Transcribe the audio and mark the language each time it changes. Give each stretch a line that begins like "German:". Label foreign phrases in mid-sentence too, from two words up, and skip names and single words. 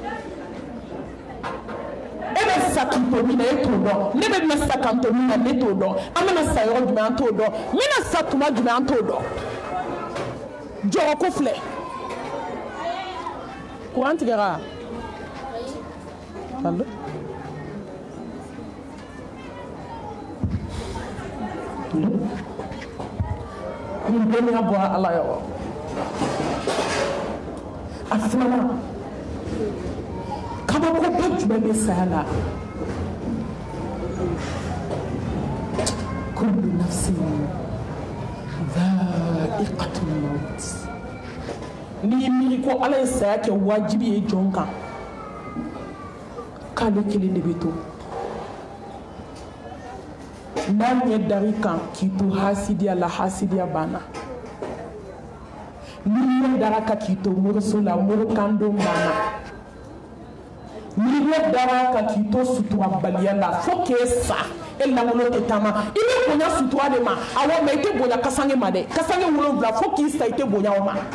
Bambara: e bɛ sa k'i to min na e t'o dɔn ne bɛ sa k'an to min na ne t'o dɔn an bɛna sa yɔrɔ jumɛn an t'o dɔn n bɛna sa tuma jumɛn an t'o dɔn jɔrɔ ko filɛ courant tigɛra allo nin dɔnniya bɔra ala yɔrɔ a filanan kabakoba jumɛn bɛ saya la
Arabic: كل نفس ذائقة الموت
Bambara: n'i miiri ko ala ye saya kɛ wajibi ye jɔn kan k'ale kelen de bɛ to n'a ɲɛ dari kan k'i to hasidiya la hasidiya banna n'i ɲɛ dara kan k'i to moriso la morikandon banna n'i ɲɛ dara kan k'i to suturabaliya la fo k'e sa e langolo tɛ taama i bɛ bonya sutura de ma awɔ mɛ i tɛ bonya kasange ma dɛ kasange 7 fo k'i sa i tɛ bonya o ma